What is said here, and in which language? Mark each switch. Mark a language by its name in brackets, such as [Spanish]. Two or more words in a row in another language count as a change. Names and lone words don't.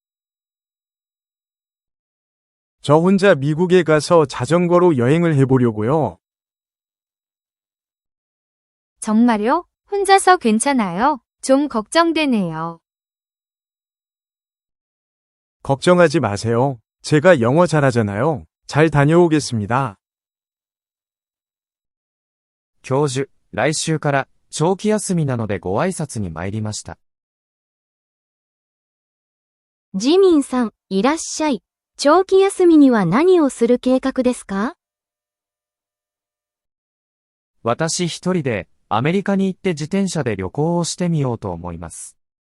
[Korean] 저 혼자 미국에 가서 자전거로 여행을 해보려고요. 정말요? 혼자서 괜찮아요? 좀 걱정되네요. 걱정하지 마세요. 제가 영어 잘하잖아요. 잘 다녀오겠습니다. [Japanese] 教授、来週から長期休みなのでご挨拶に参りました。ジミンさん、いらっしゃい。長期休みには何をする計画ですか？私一人でアメリカに行って自転車で旅行をしてみようと思います。